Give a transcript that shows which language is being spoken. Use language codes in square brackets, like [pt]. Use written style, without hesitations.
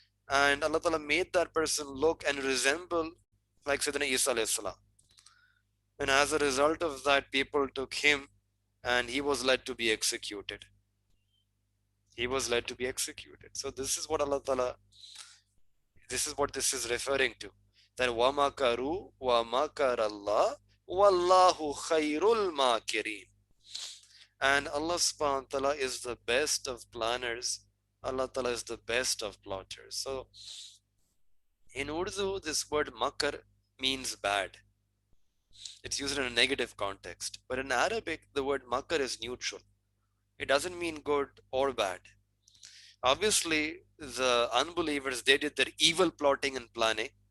[en] And Allah ta'ala made that person look and resemble like Sayyidina Isa alayhi salam. And as a result of that, people took him and he was led to be executed. He was led to be executed. So this is what Allah Ta'ala, this is what this is referring to. [ar] That وَمَكَرُوا وَمَكَرَ اللَّهُ وَاللَّهُ خَيْرُ الْمَاكِرِينَ. [en] And Allah subhanahu wa ta'ala is the best of planners. Allah Ta'ala is the best of plotters. So in Urdu, this word makar means bad. It's used in a negative context. But in Arabic, the word makar is neutral. It doesn't mean good or bad. Obviously, the unbelievers, they did their evil plotting and planning.